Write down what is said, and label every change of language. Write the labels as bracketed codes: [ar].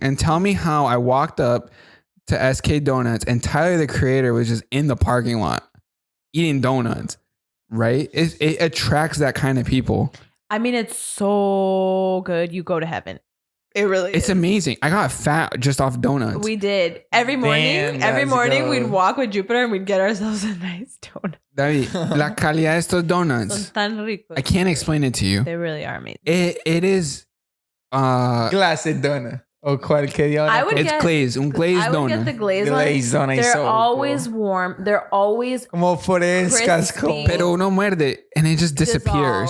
[en] And tell me how I walked up to SK Donuts and Tyler, the creator, was just in the parking lot eating donuts, right? It attracts that kind of people. I mean, it's so good. You go to heaven. It really is. It's amazing. I got fat just off donuts. We did. Every morning, we'd walk with Jupiter and we'd get ourselves a nice donut. [es] David, la calidad de estos donuts. Son tan ricos. [en] I can't explain it to you. They really are amazing. It is... [es] Clase donut. O cualquier donut. [en] It's glazed. [es] Un [en] glazed donut. I would get the glazed one. They're always warm. They're always [es] como frescas. Pero uno muerde [en] and it just disappears.